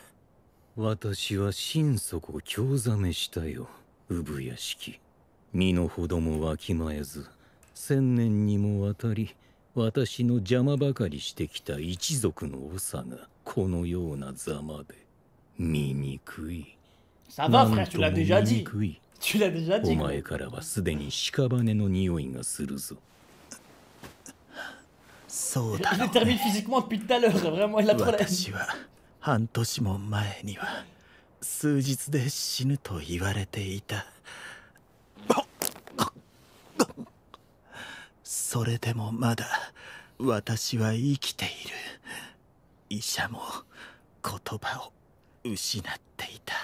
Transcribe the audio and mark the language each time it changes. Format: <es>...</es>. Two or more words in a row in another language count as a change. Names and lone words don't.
<ja>私は心底興ざめしたよ、産屋敷。身の程もわきまえず、1000年にもわたり私の邪魔ばかりしてきた一族の長がこのようなざまで醜い。</ja> <fr>Ça va frère, tu l'as déjà dit. Tu l'as déjà dit.</fr> <ja>お前からはすでに屍の匂いがするぞ。そうだろうね。</ja> <fr>Je le termine physiquement depuis tout à l'heure, vraiment il a trop la haine.</fr> <ja>私は半年も前には数日で死ぬと言われていた。それでもまだ私は生きている。医者も言葉を失っていた。</ja>